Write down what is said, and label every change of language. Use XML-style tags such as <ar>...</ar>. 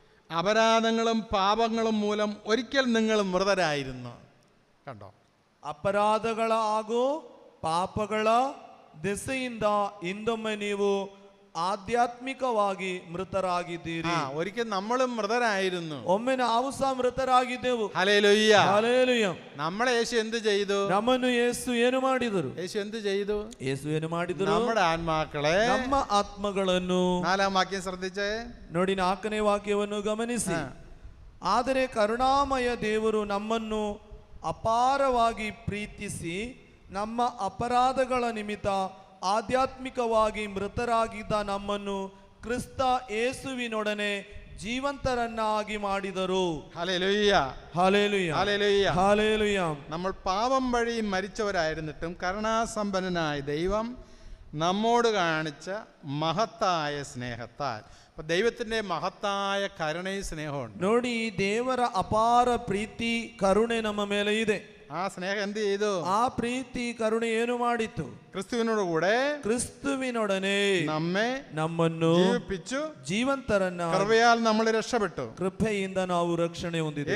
<ml>അപരാധങ്ങളും പാപങ്ങളും മൂലം ഒരിക്കൽ നിങ്ങൾ മൃതരായിരുന്നു. കണ്ടോ?</ml> <kn>ಅಪರಾಧಗಳ ಹಾಗೂ ಪಾಪಗಳ ದೆಸೆಯಿಂದ ಹಿಂದೊಮ್ಮೆ ನೀವು ಆಧ್ಯಾತ್ಮಿಕವಾಗಿ ಮೃತರಾಗಿದ್ದೀರಿ.</kn> <ml>ഒരിക്കൽ നമ്മളും മൃതരായിരുന്നു.</ml> <kn>ಒಮ್ಮೆ ನಾವು ಸಹ ಮೃತರಾಗಿದ್ದೆವು.</kn> <ml>Hallelujah,</ml> <kn>hallelujah.</kn> <ml>നമ്മളെ യേശു എന്ത് ചെയ്തു?</ml> <kn>ನಮ್ಮನ್ನು ಯೇಸು ಏನು ಮಾಡಿದರು?</kn> <ml>യേശു എന്ത് ചെയ്തു?</ml> <kn>ಯೇಸು ಏನು ಮಾಡಿದರು?</kn> <ml>നമ്മുടെ ആത്മാക്കളെ,</ml> <kn>ನಮ್ಮ ಆತ್ಮಗಳನ್ನು.</kn> <ml>4-ാം വാക്യം ശ്രദ്ധിച്ചേ.</ml> <kn>ನೋಡಿ, 4ನೇ ವಾಕ್ಯವನ್ನು ಗಮನಿಸಿ. ಆದರೆ ಕರುಣಾಮಯ ದೇವರು ನಮ್ಮನ್ನು ಅಪಾರವಾಗಿ ಪ್ರೀತಿಸಿ ನಮ್ಮ ಅಪರಾಧಗಳ ನಿಮಿತ್ತ ಆಧ್ಯಾತ್ಮಿಕವಾಗಿ ಮೃತರಾಗಿದ್ದ ನಮ್ಮನ್ನು ಕ್ರಿಸ್ತ ಯೇಸುವಿನೊಡನೆ ജീവന്തരന്നാക്കി മാടിതരു.</kn> <ml>Hallelujah, hallelujah, hallelujah, hallelujah. നമ്മൾ പാപം വഴി മരിച്ചവരായിരുന്നിട്ടും കരുണാസമ്പന്നനായ ദൈവം നമ്മോട് കാണിച്ച മഹത്തായ സ്നേഹത്താൽ, അപ്പൊ ദൈവത്തിന്റെ മഹത്തായ കരുണയും സ്നേഹമുണ്ട്.</ml> <kn>ನೋಡಿ, ದೇವರ ಅಪಾರ ಪ್ರೀತಿ ಕರುಣೆ ನಮ್ಮ ಮೇಲೆ ಇದೆ.</kn> <ml>ആ സ്നേഹം എന്ത് ചെയ്തു?</ml> <kn>ആ ಪ್ರೀತಿ ಕರುಣೆ ಏನು ಮಾಡಿತು?</kn> <ml>ക്രിസ്തുവിനോട് കൂടെ,</ml> <kn>ക്രിസ്തുവിനൊടನೆ ನಮ್ಮನ್ನು</kn> <ml>ജീവിപ്പിച്ചു,</ml> <kn>ಜೀವಂತರನ್ನ</kn> <ml>കൃപയാൽ നമ്മൾ രക്ഷപ്പെട്ടു.</ml> <kn>ಕೃಪೆಯಿಂದ ನಾವು ರಕ್ಷಣೆ ಹೊಂದಿದ್ದೇವೆ.</kn>